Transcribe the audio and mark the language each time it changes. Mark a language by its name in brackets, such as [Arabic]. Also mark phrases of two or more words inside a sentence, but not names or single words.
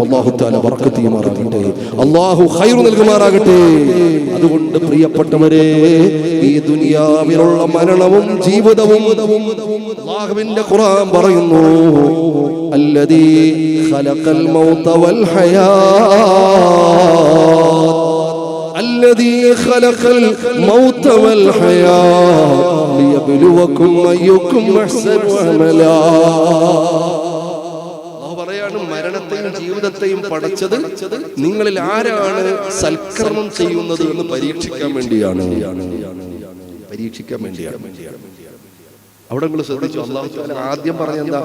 [Arabic] الله تعالى [Malayalam] ബർക്കത്ത് ചെയ്യുമാറാകട്ടെ, അല്ലാഹു ഖൈർ നൽകുമാറാകട്ടെ. അതുകൊണ്ട് പ്രിയപ്പെട്ടവരെ, ഈ ദുനിയാവിലുള്ള മരണവും ജീവിതവും അല്ലാഹുവിന്റെ ഖുർആൻ പറയുന്നു, [Arabic] الذي خلق الموت والحياة, الذي خلق الموت والحياة ليبلوكم أيكم أحسن عملا. [Malayalam] മരണത്തെയും ജീവിതത്തെയും പടച്ചത് നിങ്ങളിൽ ആരാണ് സൽക്കർമ്മം ചെയ്യുന്നത് എന്ന് പരീക്ഷിക്കാൻ വേണ്ടിയാണ്. അവിടെ നിങ്ങൾ ശ്രദ്ധിച്ചു, [Arabic] الله تعالى [Malayalam] ആദ്യം പറഞ്ഞെന്താ?